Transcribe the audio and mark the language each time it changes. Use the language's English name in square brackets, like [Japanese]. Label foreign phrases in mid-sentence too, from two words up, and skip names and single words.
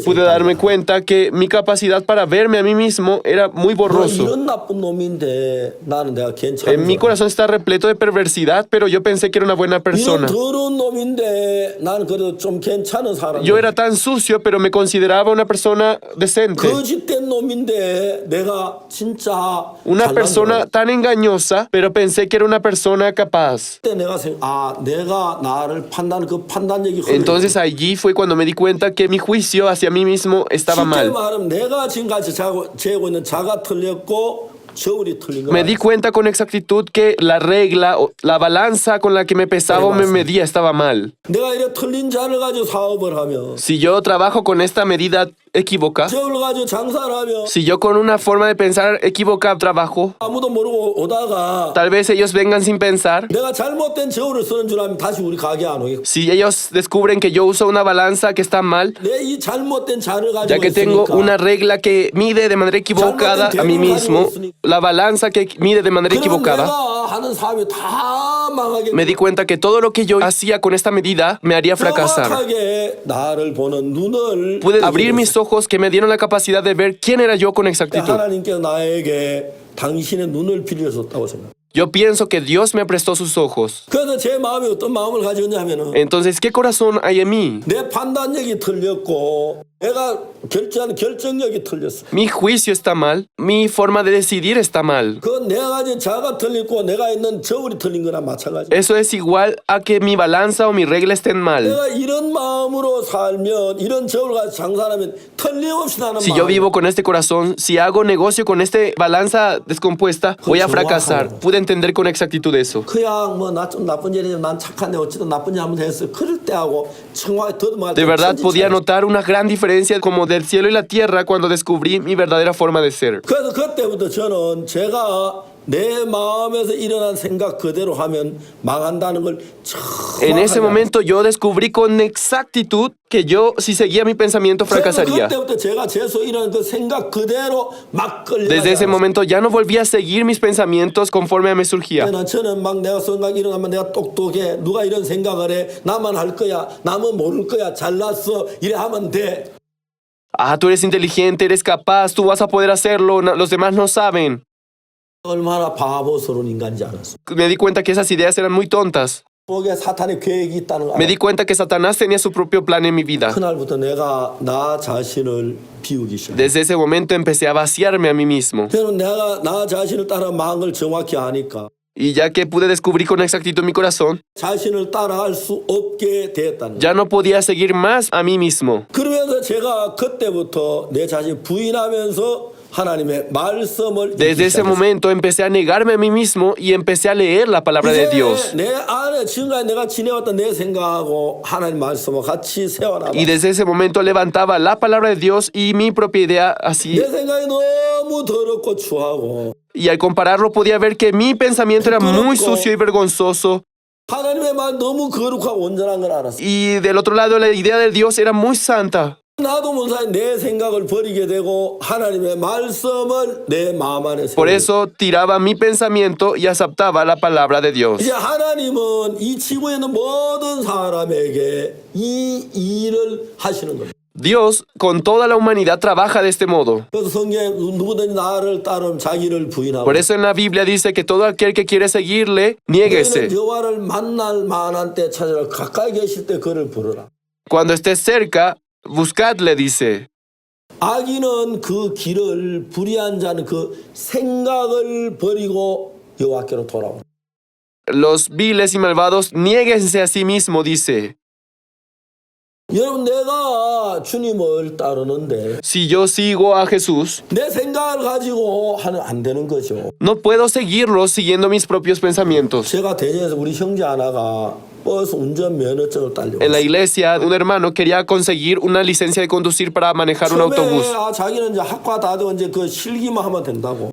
[Spanish] pude darme cuenta que mi capacidad para verme a mí mismo era muy borroso. [Korean] 이런 나쁜 놈인데 나는 내가 괜찮은 [Spanish] En mi corazón está repleto de perversidad, pero yo pensé que era una buena [Korean] 이런 [Spanish] persona. [Korean] 더러운 놈인데 나는 그래도 좀 괜찮은 사람. [Spanish] Yo era tan sucio, pero me consideraba una persona decente. [Korean] 거짓된 놈인데 내가 진짜 [Spanish] Una [Korean] 잘난 [Spanish] persona [Korean] 놈. [Spanish] tan engañosa, pero pensé que era una persona capaz. [Korean] 그때 내가 나를 판단 그 판단력이 흐르고 [Spanish] Entonces allí fue cuando me di cuenta que mi juicio hacia mí mismo estaba [Korean] 쉽게 [Spanish] mal. [Korean] 말하면 내가 지금까지 재고 있는 자가 틀렸고 저울이 틀린 거 [Spanish] Me di cuenta con exactitud que la regla, o la balanza con la que me pesaba o me medía estaba mal. [Korean] 내가 이래 틀린 자를 가지고 사업을 하면 [Spanish] Si yo trabajo con esta medida equívoca, [Korean] 저울을 가지고 장사를 하면 [Spanish] si yo con una forma de pensar equivocada trabajo, [Korean] 아무도 모르고 오다가 [Spanish] tal vez ellos vengan sin pensar. [Korean] 내가 잘못된 저울을 쓰는 줄 알면 다시 우리 가게 안 오겠고 [Spanish] Si ellos descubren que yo uso una balanza que está mal, [Korean] 내 이 잘못된 자를 [Spanish] ya [Korean] 가지고 [Spanish] que tengo [Korean] 있으니까 [Spanish] una regla que mide de manera equivocada a mí mismo, la balanza que mide de manera [Korean] 그럼 [Spanish] equivocada, [Korean] 내가 하는 사업이 다 망하게 [Spanish] me di cuenta que todo lo que yo hacía con esta medida me haría fracasar. [Korean] 정확하게 나를 보는 눈을 [Spanish] Pude abrir mis ojos que me dieron la capacidad de ver quién era yo con exactitud. [Korean] 하나님께서 나에게 당신의 눈을 빌려줬다고 생각해요. [Spanish] Yo pienso que Dios me prestó sus ojos. [Korean] 그래서 제 마음이 어떤 마음을 가지고 있냐면은 [Spanish] Entonces, ¿qué corazón hay en mí? [Korean] 내 판단력이 틀렸고 내가 결정하는 결정력이 틀렸어. [Spanish] Mi juicio está mal, mi forma de decidir está mal. [Korean] 그 내가 가진 자가 틀렸고 내가 있는 저울이 틀린 거나 마찬가지. [Spanish] Eso es igual a que mi balanza o mi regla estén mal. [Korean] 내가 이런 마음으로 살면 이런 저울 가지고 장사하면 틀림없이 나는 [Spanish] Si yo vivo con este corazón, si hago negocio con esta balanza descompuesta, voy a fracasar. Pude entender con exactitud eso. [Korean] 그냥 뭐 나 좀 나쁜 일이지만 난 착한데 어쨌든 나쁜 일 하면 했어. 그럴 때하고 정확히 더듬어갈 [Spanish] De [Korean] 때 [Spanish] verdad [Korean] 천지 [Spanish] podía [Korean] 차이. [Spanish] notar una gran diferencia como del cielo y la tierra cuando descubrí mi verdadera forma de ser. [Korean] 그래서 그때부터 저는 제가 내 마음에서 일어난 생각 그대로 하면 망한다는 걸 [Spanish] En ese [Korean] 정확하게 [Spanish] momento yo descubrí con exactitud que yo, si seguía mi pensamiento, fracasaría. [Korean] 그때부터 제가 제소 일어난 그 생각 그대로 막 [Spanish] Desde ese [Korean] 끌려가요. [Spanish] momento ya no volví a seguir mis pensamientos conforme me surgía. [Korean] 저는 막 내가 생각 일어나면 내가 똑똑해 누가 이런 생각을 해 나만 할 거야 남은 모를 거야 잘났어 이래 하면 돼. [Spanish] Ah, tú eres inteligente, eres capaz, tú vas a poder hacerlo, los demás no saben. [Korean] 얼마나 바보스러운 인간인지 알았어. [Spanish] Me di cuenta que esas ideas eran muy tontas. [Korean] 거기에 사탄의 계획이 있다는 거 [Spanish] Me [Korean] 알아. [Spanish] di cuenta que Satanás tenía su propio plan en mi vida. [Korean] 그날부터 내가 나 자신을 비우기 시작해. [Spanish] Desde ese momento empecé a vaciarme a mí mismo. [Korean] 그러면 내가 나 자신을 따라 망한 걸 정확히 아니까 [Spanish] Y ya que pude descubrir con exactitud mi corazón, [Korean] 자신을 따라갈 수 없게 됐다는 거야. [Spanish] ya no podía seguir más a mí mismo. [Korean] 그러면서 제가 그때부터 내 자신 부인하면서 하나님의 말씀을 [Spanish] Desde ese momento empecé a negarme a mí mismo y empecé a leer la palabra de Dios. [Korean] 내 안에 지금까지 내가 지내왔던 내 생각하고 하나님 말씀을 같이 세워놔봐. [Spanish] Y desde ese momento levantaba la palabra de Dios y mi propia idea así. [Korean] 내 생각이 너무 더럽고 추하고 [Spanish] Y al compararlo podía ver que mi pensamiento era muy sucio y vergonzoso. [Korean] 하나님의 말 너무 거룩하고 온전한 걸 알았어. [Spanish] Y del otro lado la idea de Dios era muy santa. [Korean] 나도 모르는 내 생각을 버리게 되고 하나님의 말씀을 내 마음 안에 [Spanish] Por [Korean] 세우고 [Spanish] eso tiraba mi pensamiento y aceptaba la palabra de Dios. [Korean] 이제 하나님은 이 지구에 있는 모든 사람에게 이 일을 하시는 거예요. [Spanish] Dios con toda la humanidad trabaja de este modo. [Korean] 그래서 성경에 누구든지 나를 따르면 자기를 부인하고 [Spanish] Por eso en la Biblia dice que todo aquel que quiere seguirle, niéguese. [Korean] 너희는 여호와를 만날 만한 때 찾으라 가까이 계실 때 그를 부르라. [Spanish] Cuando estés cerca, buscadle, dice. [Korean] 악인은 그 길을 불의한 자는 그 생각을 버리고 여호와께로 돌아오라. [Spanish] Los viles y malvados, niéguense a sí mismo, dice. [Korean] 여러분 내가 주님을 따르는데 [Spanish] Si yo sigo a Jesús, [Korean] 내 생각을 가지고 하면 안 되는 거죠. [Spanish] no puedo seguirlo siguiendo mis propios pensamientos. [Korean] 제가 대전에서 우리 형제 하나가 버스 운전 면허증을 딸려고 [Spanish] En la iglesia, un hermano quería conseguir una licencia de conducir para manejar un autobús. [Korean] 자기는 이제 학과 다 되고 이제 그 실기만 하면 된다고.